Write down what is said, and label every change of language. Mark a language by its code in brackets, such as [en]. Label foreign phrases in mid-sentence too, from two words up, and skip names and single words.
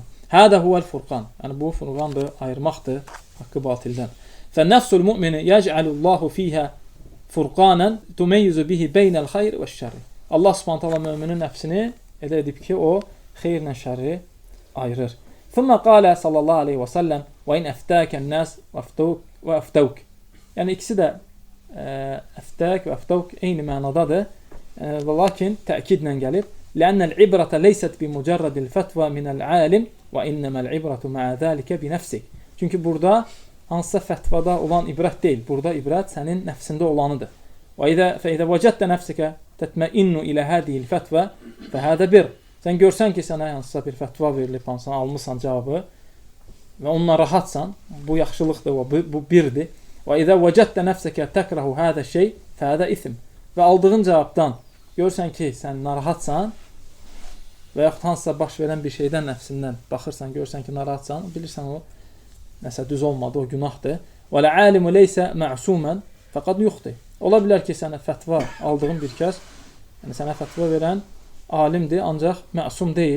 [ar] هذا هو الفرقان. [az] Yəni bu furqandır, ayırmaqdır haqqı batildən. [ar] فنفس المؤمن يجعل الله فيها فرقانا تميز به بين الخير والشر. [az] Allah [ar] سبحانه تعالى [az] möminin nəfsini elə edib ki, o xeyrlə şərri ayırır. [ar] ثم قال صلى الله عليه وسلم وإن أفتاك الناس وأفتوك. [az] Yəni ikisi də [ar] أفتاك وأفتوك [az] eyni mənadadır. Və lakin təkidlə gəlib. [ar] لأن العبرة ليست بمجرد الفتوى من العالم وإنما العبرة مع ذلك بنفسك. [az] Çünki burada hansısa fətvada olan ibrət deyil. Burada ibrət sənin nəfsində olanıdır. [ar] فإذا وجدت نفسك تطمئن إلى هذه الفتوى فهذا بر. [az] Sən görsən ki, sənə hansısa bir fətva verilib, hansısa almısan cavabı və onunla rahatsan, bu yaxşılıqdır və bu birdir. [ar] وإذا وجدت نفسك تكره هذا الشيء فهذا إثم. [az] Və aldığın cavabdan görsən ki, sən narahatsan və yaxud hansısa baş verən bir şeydən nəfsindən baxırsan, görsən ki, narahatsan, bilirsən o nəsə düz olmadı, o günahdır. [ar] والعالم ليس معصوما فقد يخطئ. [az] Ola bilər ki, sənə fətva aldığın bir kəs, yəni sənə fətva verən alimdir, ancaq məsum deyil.